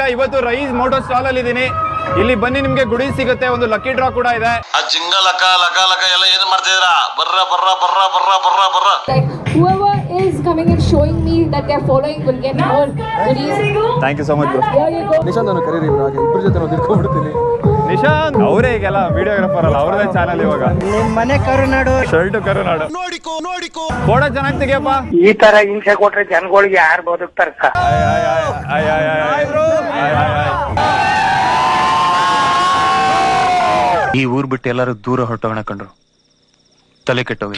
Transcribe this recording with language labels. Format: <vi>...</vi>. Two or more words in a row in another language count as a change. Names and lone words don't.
<kn>ಇವತ್ತು ರೈಸ್ ಮೋಟೋ ಸ್ಟಾಲ್ ಅಲ್ಲಿ ಇದ್ದೀನಿ. ಇಲ್ಲಿ ಬನ್ನಿ, ನಿಮ್ಗೆ ಗುಡಿ ಸಿಗುತ್ತೆ, ಒಂದು ಲಕ್ಕಿ ಡ್ರಾ ಕೂಡ ಇದೆ. ಆ ಜಿಂಗ ಲಕ ಲಕ ಲಕ ಎಲ್ಲ ಏನು ಮಾಡ್ತಿದ್ದೀರಾ? ಬರ್ರ ಬರ್ರ ಬರ್ರ ಬರ್ರ ಬರ್ರ ಬರ್ರ.</kn> <en>Like whoever is coming and showing me that they're following will get more goodies. thank you so much bro. Here you go.</en> <kn>ನಿಶಾಂತ್ ನಾನು ಕರೀರಿ ಇಬ್ಬರ ಜೊತೆ ನಾವು ತಿಳ್ಕೊಂಡ್ಬಿಡ್ತೀನಿ. ನಿಶಾಂತ್ ಅವರೇ ಈಗೆಲ್ಲ ವಿಡಿಯೋಗ್ರಾಫರ್ ಅಲ್ಲ, ಅವ್ರದೇ ಚಾನಲ್ ಇವಾಗ. ನಿಮ್ ಮನೆ ಕರುನಾಡು, ಶರ್ಟ್ ಕರುನಾಡು. ಫೋಟೋ ಚೆನ್ನಾಗಿ ತೆಗಿಯಪ್ಪ. ಈ ತರ ಹಿಂಸೆ ಕೊಟ್ರೆ ಜನಗಳಿಗೆ ಯಾರು ಬದುಕ್ತಾರ? ಈ ಊರ್ ಬಿಟ್ಟು ಎಲ್ಲರೂ ದೂರ ಹೊರಟೋಣ ಕಂಡ್ರು, ತಲೆ ಕೆಟ್ಟೋಗಿ.</kn>